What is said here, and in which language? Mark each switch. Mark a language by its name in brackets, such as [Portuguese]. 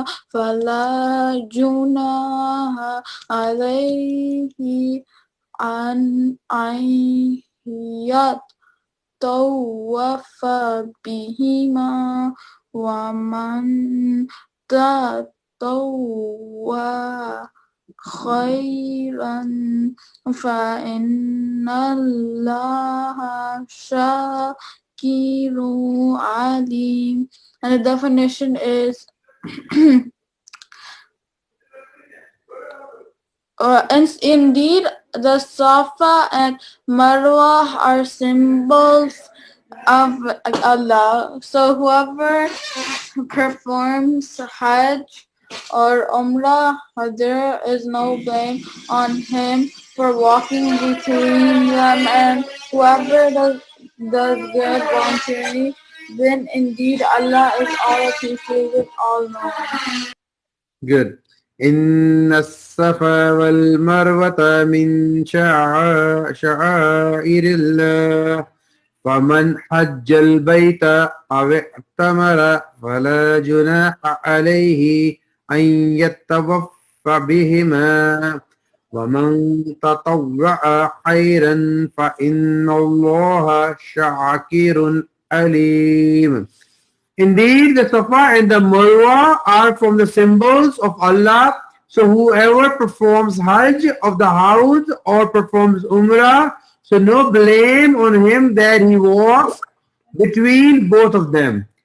[Arabic] فلا جناح عليه أن يطوف بهما ومن تطوع خيرا فإن الله شاكر عليم. [English] And the definition is indeed, the Safa and Marwa are symbols of Allah. So whoever performs Hajj or Umrah, there is no blame on him for walking between them, and whoever does good voluntarily, then indeed Allah is all appreciated, all knowing. Good. [Arabic] إن الصفا والمروة من شعائر الله فمن حج البيت أو اعتمر فلا جناح عليه أن يطوف بهما ومن تطوع خيرا فإن الله شاكر عليم. [English] Indeed, the Safa and the Marwa are from the symbols of Allah. So whoever performs Hajj of the house or performs Umrah, so no blame on him that he walks between both of them.